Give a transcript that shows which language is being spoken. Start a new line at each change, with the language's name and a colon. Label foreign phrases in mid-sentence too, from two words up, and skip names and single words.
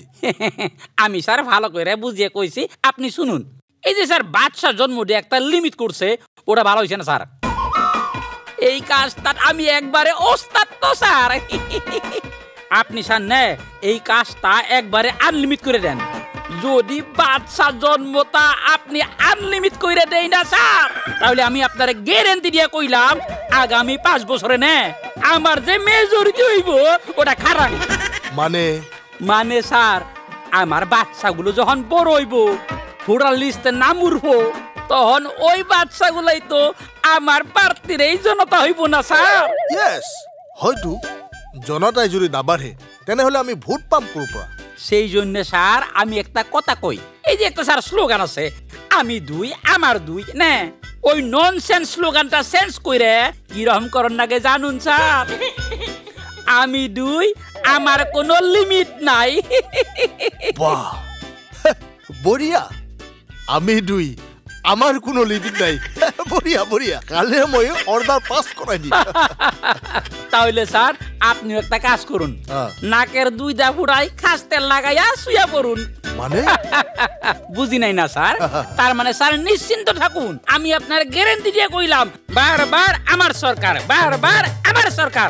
Bangla: আমি স্যার ভালো করে বুঝিয়ে কইছি আপনি শুনুন এই যে স্যার বাচ্চা জন্ম দিয়ে একটা লিমিট করছে ওটা ভালো হইছে না স্যার এই কাজটা আমি একবারে ওস্তাদ তো স্যার আপনি স্যার নে এই কাজটা একবারে আনলিমিট করে দেন যদি বাচ্চা জন্মতা আপনি আনলিমিট করে দেই না স্যার তাহলে আমি আপনারে গ্যারান্টি দিয়ে কইলাম আগামী 5 বছরে নে আমার যে মেজরিটি হইব ওটা খারাপ মানে স্যার আমার বাচ্চাগুলো যখন বড় হইব ভোটার লিস্টে নাম উঠবো তখন ওই বাচ্চাগুলাই তো আমার প্রার্থীর এই জনতা হইব না স্যার
Assamese: ইয়েস হয়তো জনতাই যদি নাবাঢ়ে তেনেহলে আমি ভোট পাম কোৰ পৰা
Bangla: সেই জন্য স্যার আমি একটা কথা কই এই যে একটা স্যার স্লোগান আছে আমি দুই আমার দুই না ওই ননসেন্স স্লোগানটা চেঞ্জ কইরে কি রকম করন নাগে জানুন স্যার আমি দুই আমার কোনো লিমিট নাই
Assamese: বাহ বঢ়িয়া
Bangla: আমি দুই আমার কোনো লিমিট নাই
Assamese: বঢ়িয়া বঢ়িয়া কালে মই অর্ডার পাস করাই দি
Bangla: তাহলে স্যার আপনি একটা কাজ করুন নাকের দুইটা ফুড়াই খাস তেল লাগাইয়া শুয়া পড়ুন মানে বুঝি নাই না স্যার তার মানে স্যার নিশ্চিন্ত থাকুন আমি আপনার গ্যারান্টি দিয়ে কইলাম বারবার আমার সরকার বারবার আমার সরকার